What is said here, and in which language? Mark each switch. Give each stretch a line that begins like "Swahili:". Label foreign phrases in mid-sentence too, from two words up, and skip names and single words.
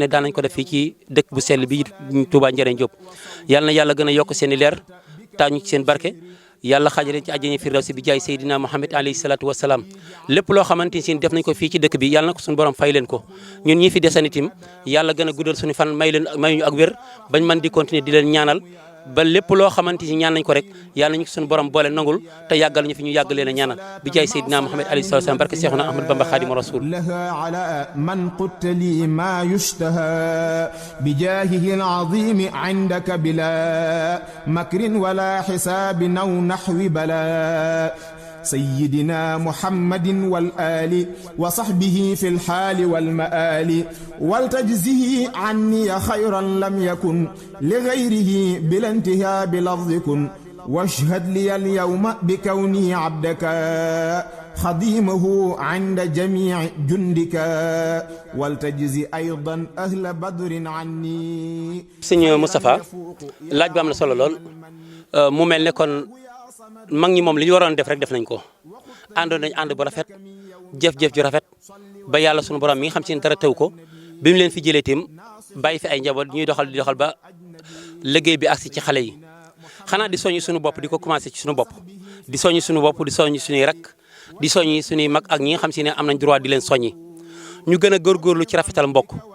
Wolof: ne daan nañ ko def fii ci dëkk bu sell bi Touba Njëriñ Diop yàlla na yàlla gën a yokk seen i leer taañu ci seen barke yàlla xaajale ci àjjana firdawsi bi jaay Seydina Muhammad
Arabic: عليه الصلاة والسلام
Wolof: lépp loo xamante ni def nañ ko fii ci dëkk bi yàlla na ko suñu borom fay leen ko ñun ñi fi desanitim yàlla gën a guddal suñu fan may ñu ak wér bañ mën di continuer di leen ñaanal ba lépp loo xamante ni ñaan nañ ko rek yàlla nañu ko suñu borom boole nangul te yàggal ñu fi ñu yàgg leen a ñaanal bi jaay Seydina Muhammad
Arabic: عليه الصلاة والسلام
Wolof: barke Seexuna Ahmad Bamba Xaadimu Rasuul
Arabic: لها على من قطع لما يشتهى بجاهه العظيم عندك بلا مكر ولا حساب أو نحو بلا سيدنا محمد والآل وصحبه في الحال والمآل ولتجزه عني خيرا لم يكن لغيره بلا انتهاء بلفظكن واشهد لي اليوم بكوني عبدك خديمه عند جميع جندك ولتجزي أيضا أهل بدر عني سيدنا مصطفى
Wolof: laaj bi am na solo lool mu mel ne kon mag ñi moom li ñu waroon def rek def nañ ko àndoon nañ ànd bu rafet jëf-jëf ju rafet ba yàlla sunu borom mi nga xam si ne dara tew ko bi mu leen fi jëlee tim bàyyi fi ay njaboot ñuy doxal di doxal ba liggéey bi agsi ci xale yi xanaa di soññi suñu bopp di ko commencé ci suñu bopp di soññi suñu bopp di soññi suñuy rak di soññi suñuy mag ak ñi nga xam si ne am nañ droit di leen soññi ñu gën a góorgóorlu ci rafetal mbokk